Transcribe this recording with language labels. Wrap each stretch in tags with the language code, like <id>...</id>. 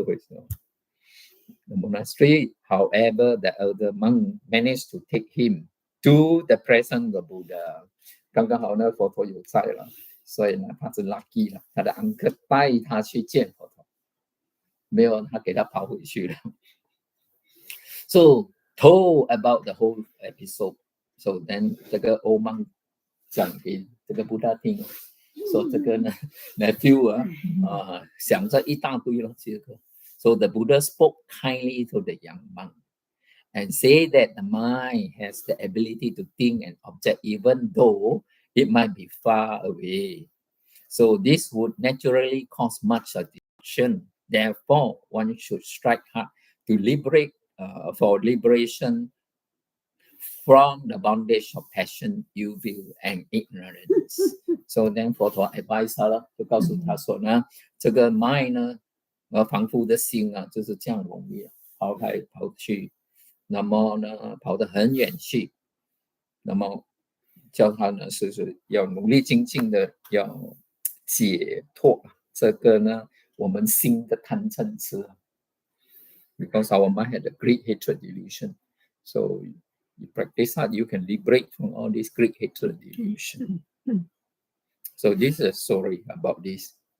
<en>The monastery, however, the elder monk managed to take him to the presence of Buddha.</en> <zh>刚刚好那佛陀有在了，所以呢他是 lucky 了，他的 uncle 带他去见佛陀，没有他给他跑回去了。</zh> <en>So told about the whole episode. So then</en> <zh>这个 old monk 讲给这个 Buddha 听，说这个呢 nephew 想着一大堆了这个。</zh> <en>So the Buddha spoke kindly to the young monk and said that the mind has the ability to think and object even though it might be far away. So this would naturally cause much destruction. Therefore, one should strike hard to liberate for liberation from the bondage of passion, evil, and ignorance. So then</en> <zh>佛陀 advise 他了，就告诉他说呢，这个 mind 呢，凡夫的心啊，就是这样容易跑来跑去，那么呢，跑得很远去，那么叫他呢，是要努力精进的，要解脱这个呢，我们心的贪嗔痴。</zh> <en>Because our mind had a great hatred delusion. So you practice hard, you can liberate from all this great hatred delusion. So this is a story about this.</en>